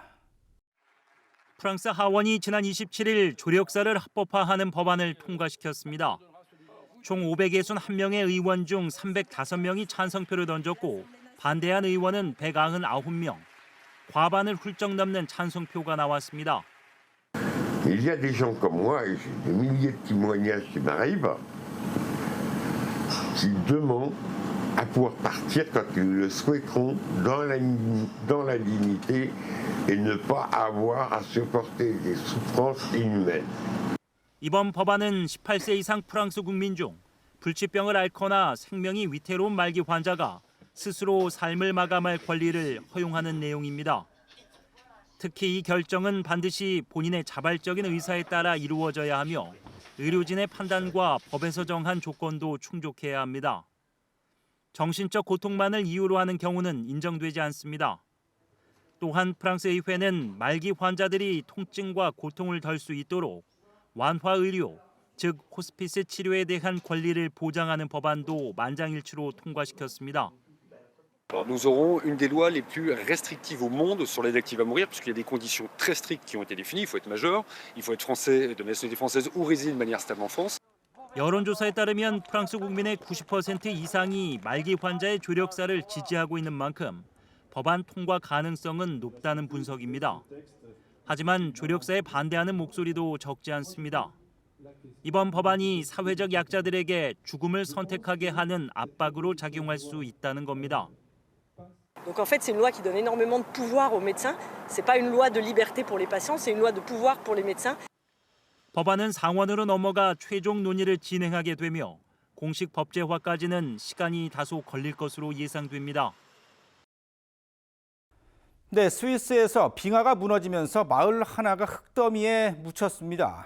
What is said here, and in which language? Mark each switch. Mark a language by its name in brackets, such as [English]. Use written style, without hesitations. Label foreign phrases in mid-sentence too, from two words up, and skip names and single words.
[Korean] 프랑스 하원이 지난 27일 조력사를 합법화하는 법안을 통과시켰습니다. 총 561명의 의원 중 305명이 찬성표를 던졌고 반대한 의원은 199명, 과반을 훌쩍 넘는 찬성표가 나왔습니다. [French] Il y a des gens comme moi, et j'ai des milliers de témoignages qui m'arrivent, qui demandent à pouvoir partir quand ils le souhaiteront dans la dignité et ne pas avoir à supporter des souffrances inhumaines. [Korean] 이번 법안은 18세 이상 프랑스 국민 중 불치병을 앓거나 생명이 위태로운 말기 환자가 스스로 삶을 마감할 권리를 허용하는 내용입니다. 특히 이 결정은 반드시 본인의 자발적인 의사에 따라 이루어져야 하며 의료진의 판단과 법에서 정한 조건도 충족해야 합니다. 정신적 고통만을 이유로 하는 경우는 인정되지 않습니다. 또한 프랑스 의회는 말기 환자들이 통증과 고통을 덜 수 있도록 완화 의료, 즉 호스피스 치료에 대한 권리를 보장하는 법안도 만장일치로 통과시켰습니다. [French] Nous aurons une des lois les plus restrictives au monde sur l'aide active à mourir, puisqu'il y a des conditions très strictes qui ont été définies. Il faut être majeur, il faut être français de nationalité française ou résider de manière stable en France. [Korean] 여론조사에 따르면 프랑스 국민의 90% 이상이 말기 환자의 조력사를 지지하고 있는 만큼 법안 통과 가능성은 높다는 분석입니다. 하지만 조력사에 반대하는 목소리도 적지 않습니다. 이번 법안이 사회적 약자들에게 죽음을 선택하게 하는 압박으로 작용할 수 있다는 겁니다. [French] Donc en fait, c'est une loi qui donne énormément de pouvoir aux médecins. C'est pas une loi de liberté pour les patients, c'est une loi de pouvoir pour les médecins. [Korean] 법안은 상원으로 넘어가 최종 논의를 진행하게 되며 공식 법제화까지는 시간이 다소 걸릴 것으로 예상됩니다. 네, 스위스에서 빙하가 무너지면서 마을 하나가 흙더미에 묻혔습니다.